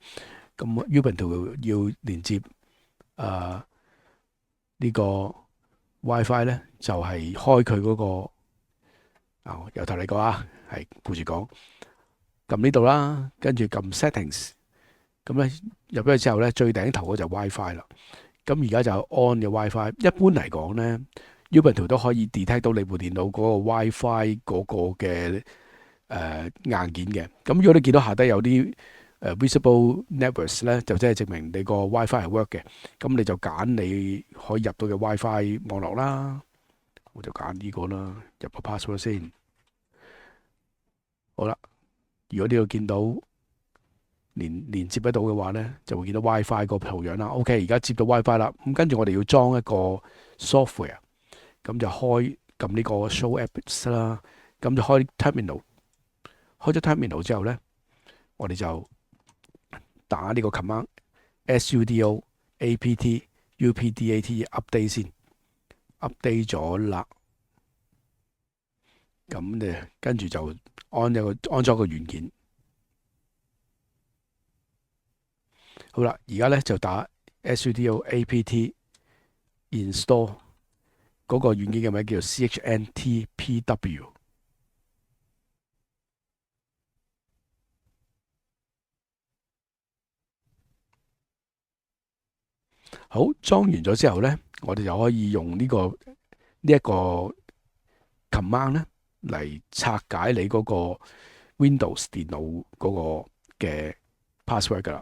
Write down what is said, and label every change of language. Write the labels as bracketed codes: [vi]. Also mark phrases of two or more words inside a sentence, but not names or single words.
[yue] 咁 Ubuntu 要連接呢個 WiFi 咧，就係開佢嗰個由頭嚟講啊，係顧住講，撳呢度啦，跟住撳 Settings。咁咧入咗去之後咧，最頂頭嗰就 WiFi 啦。咁而家就 on 嘅 WiFi。一般嚟講咧，Ubuntu 都可以 detect 到你部電腦嗰個 WiFi 嗰個嘅硬件嘅。咁如果你見到下低有啲 [en] visible networks [yue] 咧，就即係證明你個 WiFi 係 work 嘅。咁你就揀你可以入到嘅 WiFi 網絡啦。我就揀呢個啦，入個 password 先。好啦，如果呢度見到連接得到嘅話咧，就會見到 WiFi 個圖樣啦。OK，而家接到 WiFi 啦。咁跟住我哋要裝一個 software，咁就撳呢個 Show Apps 啦。咁就開 Terminal， 開咗 Terminal 之後咧，我哋就打呢個 command [en] sudo apt update [yue] 先，update 咗啦。咁你跟住就安咗個軟件。好啦，而家咧就打 [en] sudo apt install [yue] 嗰個軟件嘅名叫做 CHNTPW。好，裝完咗之後咧，我哋就可以用呢一個 command 咧嚟拆解你嗰個 Windows 電腦嗰個嘅 password 噶啦。